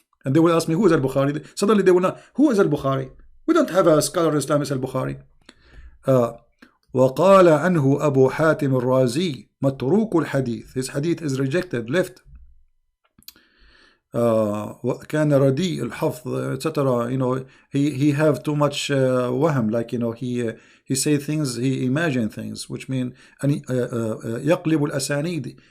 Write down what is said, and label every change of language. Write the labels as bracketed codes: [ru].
[en] And they will ask me, who is al-Bukhari? Suddenly they will not, who is al-Bukhari? We don't have a scholar in Islam is al-Bukhari. [ar] وقال عنه أبو حاتم الرازي متروك الحديث. [en] His hadith is rejected, left. [ar] كان رديء الحفظ, etc. [en] He have too much وهم, like he say things, he imagine things, which mean and [ar] يقلب الأسانيد.